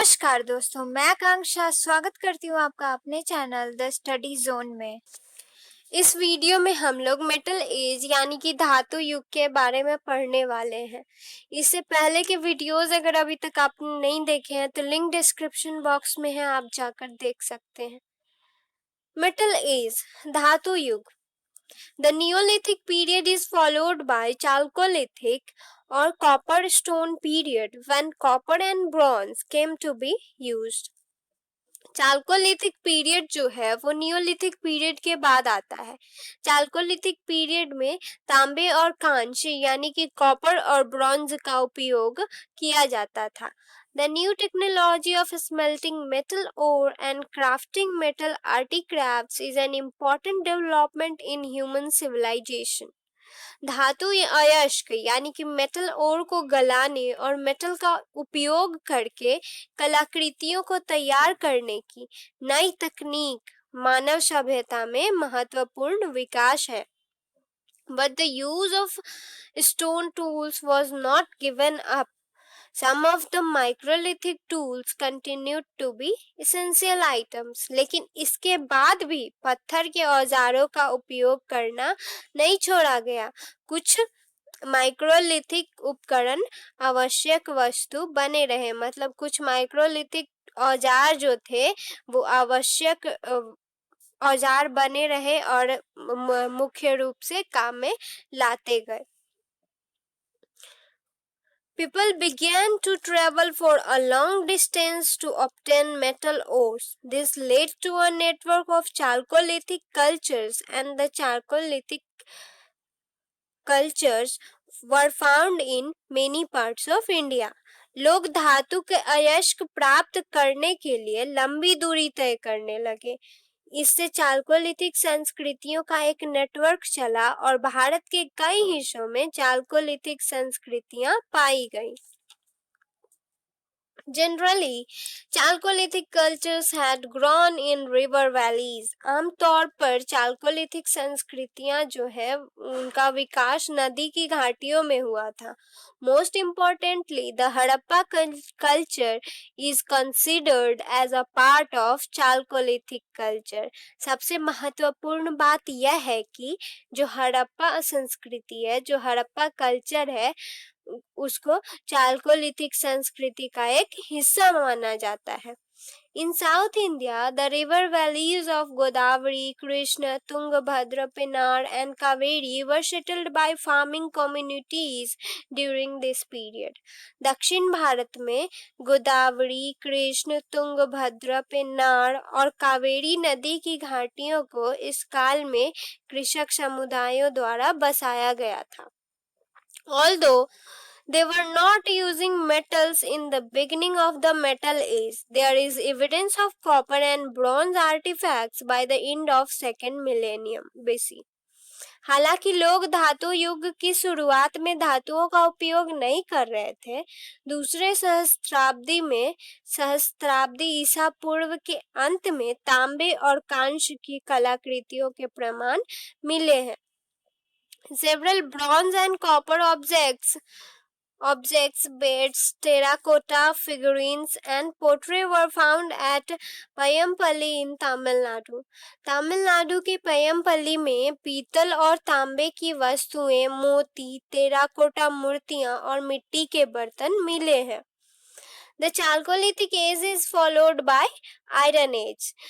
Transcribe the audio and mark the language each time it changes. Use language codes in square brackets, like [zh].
[hi] नमस्कार दोस्तों, मैं आकांक्षा स्वागत करती हूँ आपका अपने चैनल द स्टडी जोन में। इस वीडियो में हम लोग मेटल एज यानी कि धातु युग के बारे में पढ़ने वाले हैं। इससे पहले के वीडियोस अगर अभी तक आपने नहीं देखे हैं तो लिंक डिस्क्रिप्शन बॉक्स में है, आप जाकर देख सकते हैं। मेटल एज धातु युग। [en] The Neolithic period is followed by Chalcolithic or Copper Stone period when copper and bronze came to be used. [hi] Chalcolithic period जो है वो नियोलिथिक पीरियड के बाद आता है। चाल्कोलिथिक पीरियड में तांबे और कांच यानी कि कॉपर और ब्रॉन्ज का उपयोग किया जाता था। [en] The new technology of smelting metal ore and crafting metal artifacts is an important development in human civilization. [hi] धातु अयस्क यानी कि मेटल ओर को गलाने और मेटल का उपयोग करके कलाकृतियों को तैयार करने की नई तकनीक मानव सभ्यता में महत्वपूर्ण विकास है। [en] But the use of stone tools was not given up. Some of the microlithic tools continued to be essential items. [hi] लेकिन इसके बाद भी पत्थर के औजारों का उपयोग करना नहीं छोड़ा गया। कुछ माइक्रोलिथिक उपकरण आवश्यक वस्तु बने रहे, मतलब कुछ माइक्रोलिथिक औजार जो थे वो आवश्यक औजार बने रहे और मुख्य रूप से काम में लाते गए। [en] People began to travel for a long distance to obtain metal ores. This led to a network of Chalcolithic cultures, and the Chalcolithic cultures were found in many parts of India. [hi] लोग धातु के अयस्क प्राप्त करने के लिए लंबी दूरी तय करने लगे। इससे चाल्कोलिथिक संस्कृतियों का एक नेटवर्क चला और भारत के कई हिस्सों में चाल्कोलिथिक संस्कृतियां पाई गईं। [en] Generally, Chalcolithic cultures had grown in river valleys. [hi] आमतौर पर चाल्कोलिथिक संस्कृतियां जो है उनका विकास नदी की घाटियों में हुआ था। [en] Most importantly, the Harappa culture is considered as a part of Chalcolithic culture. [hi] सबसे महत्वपूर्ण बात यह है कि जो हड़प्पा संस्कृति है, जो हड़प्पा कल्चर है, उसको चाल्कोलिथिक संस्कृति का एक हिस्सा माना जाता है। [en] In South India, the river valleys of Godavari, Krishna, Tungabhadra, Pennar and Kaveri were settled by farming communities during this period. [hi] दक्षिण भारत में गोदावरी, कृष्ण, तुंगभद्र, पेन्नार और कावेरी नदी की घाटियों को इस काल में कृषक समुदायों द्वारा बसाया गया था। [en] Although they were not using metals in the beginning of the Metal Age, there is evidence of copper and bronze artifacts by the end of second millennium BC. [hi] हालांकि लोग धातु युग की शुरुआत में धातुओं का उपयोग नहीं कर रहे थे, दूसरे सहस्त्राब्दी ईसा पूर्व के अंत में तांबे और कांस्य की कलाकृतियों के प्रमाण मिले हैं। [en] Several bronze and copper objects, beds, terracotta figurines and pottery were found at Payampalli in Tamil Nadu. [hi] Tamil Nadu के पयमपल्ली में पीतल और तांबे की वस्तुएं, मोती, टेराकोटा मूर्तियां और मिट्टी के बर्तन मिले हैं। [en] The Chalcolithic age is followed by Iron Age.